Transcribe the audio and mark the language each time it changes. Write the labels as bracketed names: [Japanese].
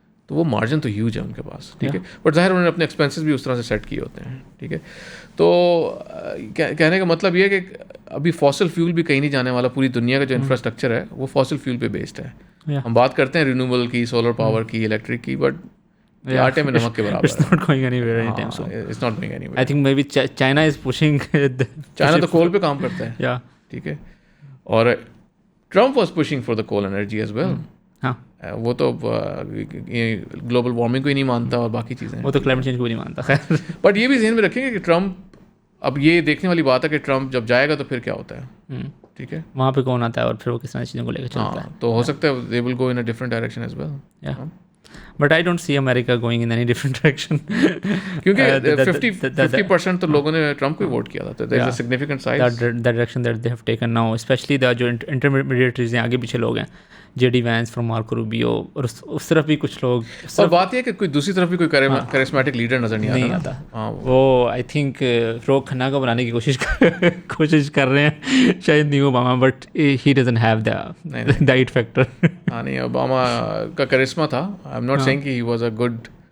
[Urdu] تو وہ مارجن تو ہیوج ہے ان کے پاس. ٹھیک ہے, بٹ ظاہر انہوں نے اپنے ایکسپینسز بھی اس طرح سے سیٹ کیے ہوتے ہیں. ٹھیک ہے, تو کہنے کا مطلب یہ ہے کہ ابھی فاسل فیول بھی کہیں نہیں جانے والا. پوری دنیا کا جو انفراسٹرکچر ہے وہ فاسل فیول پہ بیسڈ ہے. ہم بات کرتے ہیں رینیوبل کی, سولر پاور کی, الیکٹرک کی, بٹ آٹے میں نمک کے برابر ہے. [English] It's not going anywhere anytime soon. It's not going anywhere. I think maybe China is pushing. [Urdu] China تو کول پہ کام کرتا ہے. [English] Yeah. [Urdu] ٹھیک ہے, اور [English] Trump was pushing for the coal energy as well. [Urdu] ہاں, وہ تو گلوبل وارمنگ کو ہی نہیں مانتا اور باقی چیزیں. وہ تو کلائمیٹ چینج کو نہیں مانتا. خیر, بٹ یہ بھی ذہن میں رکھیں گے کہ ٹرمپ, اب یہ دیکھنے والی بات ہے کہ ٹرمپ جب جائے گا تو پھر کیا ہوتا ہے. ٹھیک ہے, وہاں پہ کون آتا ہے اور پھر وہ کس طرح چیزوں کو لے کے چلتا ہے. تو ہو سکتا ہے [English] they will go in a different direction as well. Yeah. But I don't see America going in any different direction. [Urdu] کیونکہ 50% تو لوگوں نے ٹرمپ کو ووٹ کیا تھا. [English] There is a significant size. That direction that they have taken now, especially the [Urdu] جو intermediaries ہیں, آگے پیچھے لوگ ہیں, JD Vance from Marco Rubio, اور اس طرف بھی کچھ لوگ. اور بات یہ ہے کہ کوئی دوسری طرف بھی کوئی کرسمیٹک لیڈر نظر نہیں آتا. وہ آئی تھنک فاروق کھنہ کو بنانے کی کوشش کر رہے ہیں شاید نہیں Obama, but [English] he doesn't have the it factor. [Urdu] ہاں نہیں, اوباما کا کرسما تھا. [English] I am not saying [Urdu] کہ [English] He was a good.